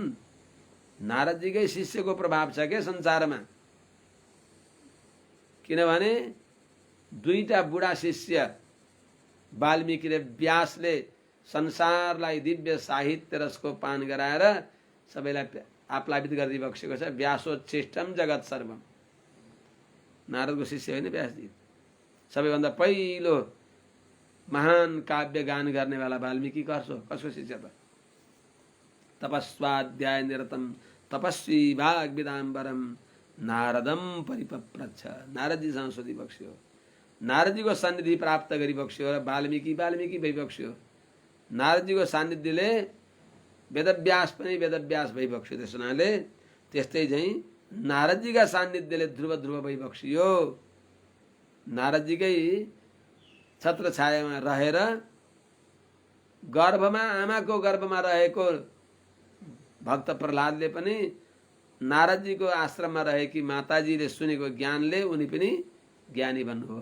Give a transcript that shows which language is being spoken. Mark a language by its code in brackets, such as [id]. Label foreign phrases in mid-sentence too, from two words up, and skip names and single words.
[ne] नारदजीकै शिष्यको प्रभाव छ के संसारमा, किनभने दुईटा बुढा शिष्य वाल्मीकि र व्यासले संसारलाई दिव्य साहित्य रसको पान गराएर सबैलाई आप्लावित गरिदिई बक्सेको छ। [sa] व्यासोच्छिष्टम जगत सर्वम, [ne] नारदको शिष्य होइन व्यासजी। सबैभन्दा पहिलो महान काव्य गान गर्नेवाला वाल्मीकि कसको शिष्य त? [sa] तपस्वाध्याय निरतम तपस्वी वाग्विदाम्बरम नारदम परिपप्रच्छ। [ne] नारदजीसँग सोधी बक्स्यो, नारदजीको सान्निधि प्राप्त गरी बक्स्यो र वाल्मीकि भइबक्स्यो। नारदजीको सान्निध्यले वेदव्यास पनि वेदव्यास भइबक्स्यो। त्यस हुनाले त्यस्तै चाहिँ नारदजीका सान्निध्यले ध्रुव भइबक्सियो। नारदजीकै छत्र छायामा रहेर गर्भमा आमाको गर्भमा रहेको भक्त प्रहलादले पनि नारदजीको आश्रममा रहेकी माताजीले सुनेको ज्ञानले उनी पनि ज्ञानी बन्नुभयो।